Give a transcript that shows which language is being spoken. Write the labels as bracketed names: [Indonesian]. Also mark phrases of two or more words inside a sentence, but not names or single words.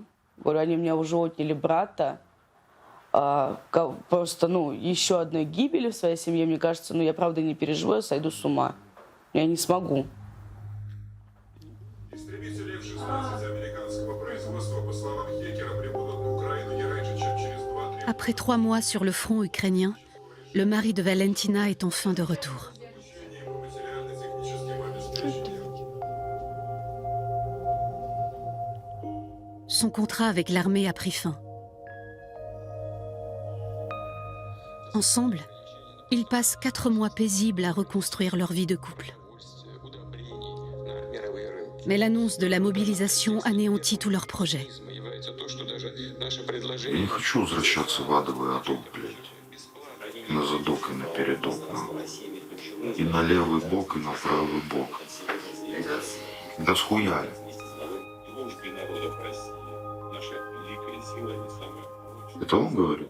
[Russian] Говорю, они меня уже отняли брата. Просто, еще одной гибели в своей семье, мне кажется, я правда не переживу, я сойду с ума. Я не смогу. Истребители F-16 американского производства, по словам Хекера, прибудут на Украину не раньше, чем через 2-3 года. [French] Après 3 mois sur le front ukrainien, le mari de Valentina est enfin de retour. Son contrat avec l'armée a pris fin. Ensemble, ils passent 4 mois paisibles à reconstruire leur vie de couple. Mais l'annonce de la mobilisation anéantit tous leurs projets. [Russian] Я не хочу возвращаться в адовый адок, блядь. На задок и на передок. И на левый бок, и на правый бок. Да схуяли. Это он говорит?